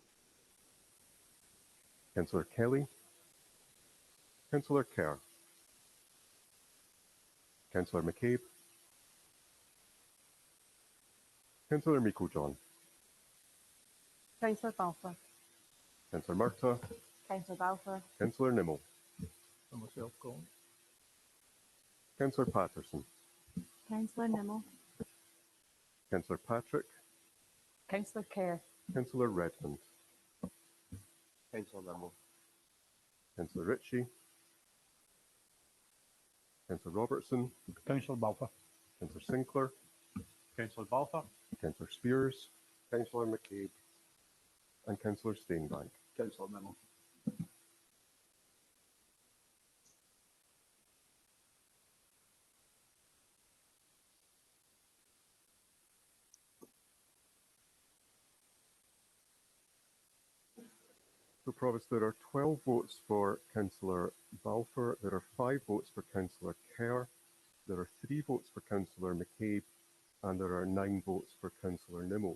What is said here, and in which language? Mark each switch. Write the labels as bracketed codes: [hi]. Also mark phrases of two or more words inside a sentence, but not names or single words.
[en] Councillor Kelly. Councillor Kerr. Councillor McCabe. Councillor Meikle-John. Councillor Balfour. Councillor Murtagh. Councillor Balfour. Councillor Nimmo. And myself going. Councillor Patterson. Councillor Nimmo. Councillor Patrick. Councillor Kerr. Councillor Redmond. Councillor Nimmo. Councillor Ritchie. Councillor Robertson. Councillor Balfour. Councillor Sinclair. Councillor Balfour. Councillor Spears. Councillor McCabe. And Councillor Steinbank. Councillor Nimmo. So, Provost, there are 12 votes for Councillor Balfour, there are 5 votes for Councillor Kerr, there are 3 votes for Councillor McCabe, and there are 9 votes for Councillor Nimmo.